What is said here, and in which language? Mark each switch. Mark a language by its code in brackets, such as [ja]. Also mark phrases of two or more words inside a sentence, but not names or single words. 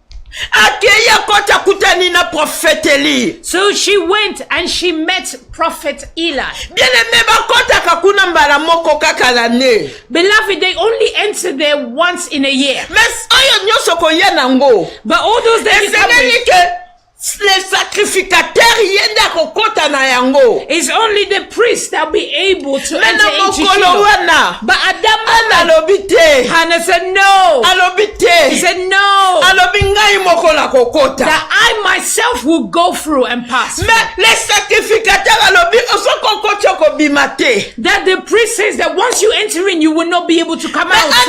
[en] So she went and she met Prophet Eli. Beloved, they only enter there once in a year. But all those that you come with, [fr] les sacrificateurs [ln] yenda kokota na yango. [en] It's only the priest that will be able to enter into Shiloh. But Hannah said no. He said no. That I myself will go through and pass. That the priest says that once you enter in, you will not be able to come out.